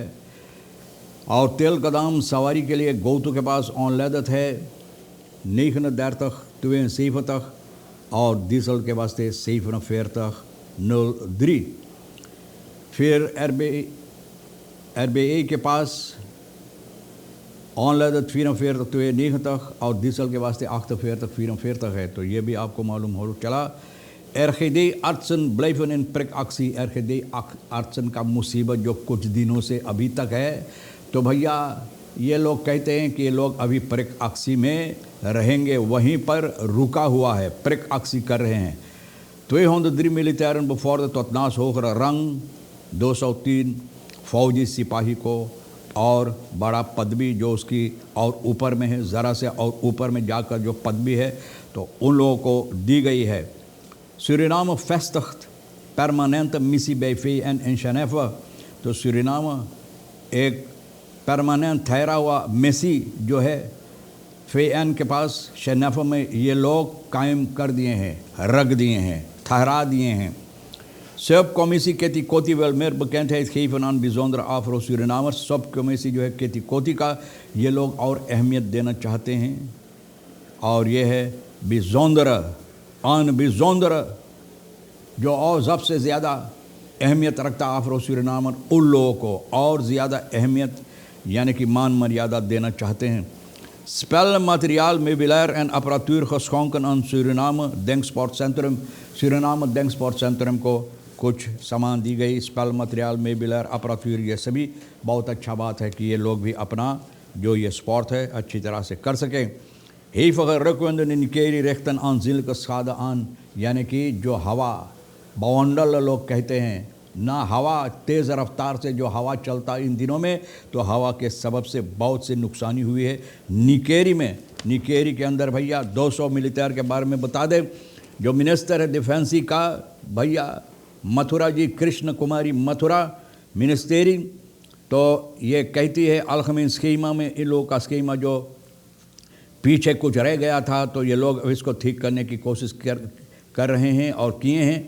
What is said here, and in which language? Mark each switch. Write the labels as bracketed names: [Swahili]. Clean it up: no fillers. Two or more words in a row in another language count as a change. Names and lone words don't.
[Hindi] और तेल का दाम सवारी के लिए गोतु के पास ऑनलैदत है 9.72 और डीजल के वास्ते 7.40 फिर RBA के पास ऑनलैदत 44 और डीजल के वास्ते 48 है। तो ये भी आपको मालूम हो चला। [Dutch] RGD artsen blijven in prikactie। [Hindi] RGD artsen का मुसीबत जो कुछ दिनों से अभी तक है। तो भैया ये लोग कहते हैं कि ये लोग अभी prikactie में रहेंगे, वहीं पर रुका हुआ है, prikactie कर रहे हैं। 203 [Dutch] militairen bevorderd tot naast hogere rang, [Hindi] 210 फौजी सिपाही को और बड़ा पदवी जो उसकी और ऊपर में है, ज़रा से और ऊपर में जाकर जो पदवी है तो उन लोगों को दी गई है। [Dutch] Suriname vestigt permanente missie bij VN in Genève। [Hindi] तो सूरीनाम एक परमानेंट ठहरा हुआ मिसी जो है VN के पास शेनेफा में ये लोग कायम कर दिए हैं, रख दिए हैं, ठहरा दिए हैं। [Dutch] सबकमिसी केटी कोटी wil meer bekendheid geven aan bijzondere Afro-Surinamers। [Hindi] सबकमिसी जो है केटी कोटी का ये लोग और अहमियत देना चाहते हैं और ये है bijzondere जो और सबसे ज़्यादा अहमियत रखता Afro-Surinamers, उन लोगों को और ज़्यादा अहमियत यानी कि मान मर्यादा देना चाहते हैं। [Dutch] Spelmateriaal, meubilair en apparatuur geschonken aan Suriname Denksportcentrum। [Hindi] Suriname Denksportcentrum को कुछ सामान दी गई। [Dutch] spelmateriaal, meubilair, apparatuur, [Hindi] ये सभी बहुत अच्छा बात है कि ये लोग भी अपना जो ये स्पोर्ट है अच्छी तरह से कर सकें। [Dutch] Hevige rukwinden in Nikeri richten aanzienlijke schade aan, [Hindi] यानी कि जो हवा बवंडल लोग कहते हैं ना, हवा तेज़ रफ्तार से जो हवा चलता इन दिनों में, तो हवा के सबब से बहुत से नुकसानी हुई है निकेरी में। निकेरी के अंदर भैया 200 मिलिटेयर के बारे में बता दें। जो मिनिस्टर है डिफेंसी का भैया मथुरा जी, कृष्ण कुमारी मथुरा मिनिस्टेरी, तो ये कहती है [Dutch] algemeen schema [Hindi] में इन लोगों का स्कीमा जो पीछे कुछ रह गया था तो ये लोग इसको ठीक करने की कोशिश कर रहे हैं और किए हैं।